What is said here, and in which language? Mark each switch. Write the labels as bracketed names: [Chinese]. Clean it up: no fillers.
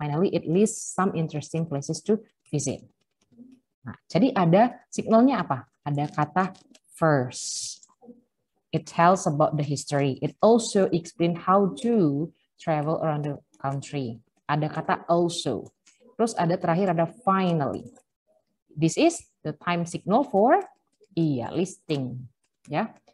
[English] Finally, it lists some interesting places to visit. [Indonesian] Nah, jadi ada signalnya apa? Ada kata first. [English] It tells about the history. It also explain how to travel around the country. [Indonesian] Ada kata also. Terus ada terakhir ada finally. [English] This is the time signal for listing. Yeah.